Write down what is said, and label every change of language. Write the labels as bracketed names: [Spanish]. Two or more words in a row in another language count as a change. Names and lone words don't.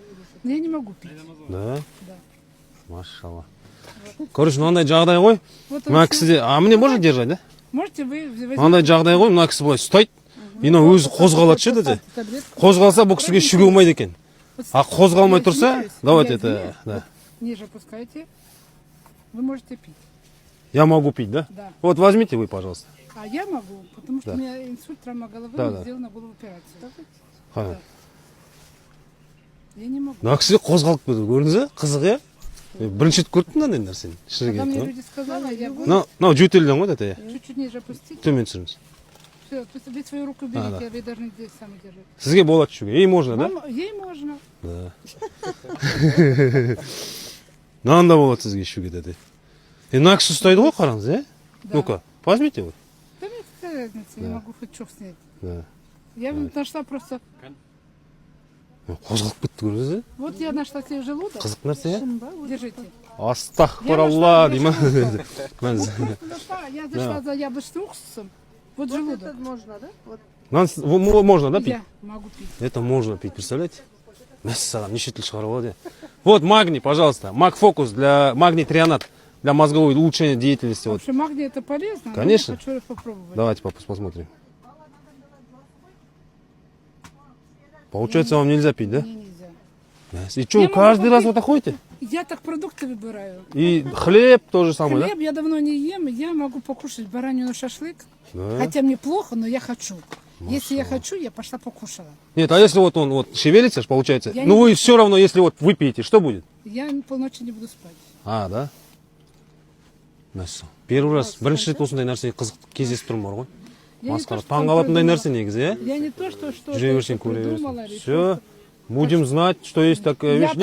[Russian] Я не могу пить. Да? Да. Машалла. [Kazakh] Короче, мынандай жағдай ғой. Вот Мына он кісі де, [Russian] а мне можно держать, да? можете вы возьмите [Kazakh] Мынандай жағдай ғой, мына кісі былай ұстайды. Мына өзі қозғалады ше деді. [Russian] таблетку. [Kazakh] Қозғалса бұл кісіге ішуге болмайды екен. Вот А қозғалмай я тұрса, [Russian] извиняюсь, давайте я это, извиняюсь. да. Вот ниже опускайте. Вы можете пить. Я могу пить, да? Да. Вот возьмите вы, пожалуйста. А я могу, потому что Да. у меня инсульт, травма головы, Да, да. сделана голову операцию. Ха. Я не могу. [Kazakh] Мына кісі қозғалып кетті, көрдіңіз бе? Қызық, иә? Бірінші рет көрдім мынандай нәрсені. Шыны [Russian] Когда мне [Kazakh] керек. [Russian] люди сказали, я [Kazakh] Мынау жөтелден ғой, дәте. [Russian] чуть-чуть ниже опустить. [Kazakh] Төмен түсіріңіз. [Russian] Все, вы свою руку да. берите, вы должны здесь сами держать. [Kazakh] Сізге болады ішуге. [Russian] Ей можно, да? Ей можно. Да. [Kazakh] Мынанда болады сізге ішуге, дәте. Мына кісі ұстайды ғой, қараңыз, иә? [Russian] Да. Ну-ка, возьмите вот. Да мне какая разница, я могу хоть что снять. Да. Я нашла просто... [Kazakh] Қозғалып кетті, көрдіңіз бе? [Russian] Вот я нашла себе желудок. [Kazakh] Қызық нәрсе, иә? [Russian] Держите. [Kazakh] Астағфиралла, деймін. [Russian] Я зашла за яблочным уксусом. Вот желудок. Это можно, да? Вот. Можно, да, пить? Я могу пить. Это можно пить, представляете? [Kazakh] Мәссаған, неше тіл шығарып алады. [Russian] Вот магний, пожалуйста. Магфокус для магний трионат для мозговой улучшения деятельности. Вот. Вообще магний это полезно. Конечно. Но я хочу попробовать. Давайте посмотрим. Получается, вам нельзя пить, да? Мне нельзя. И что, Я каждый могу раз попить. вот ходите? Я так продукты выбираю. И хлеб тоже самое, Хлеб я давно не ем, я могу покушать баранину шашлык. да? Хотя мне плохо, но я хочу. Если я хочу, я пошла покушала. Нет, а если вот он вот шевелится, ж получается, Я ну не вы все равно, если вот выпьете, что будет? Я полночи не буду спать. А, да? Мәссаған. Первый раз, [Kazakh] бірінші рет осындай нәрсеге қызық кездесіп тұрмын бар ғой. [Russian] Я не то, [Kazakh] Масқара, [Russian] что там [Kazakh] таңғалатындай [Russian] придумала. [Kazakh] нәрсе негізі, иә? [Russian] Я не то, что [Kazakh] Жүре берсең көре [Russian] придумала. [Kazakh] берсең. [Russian] или Все, будем знать, что есть такая Я вещь.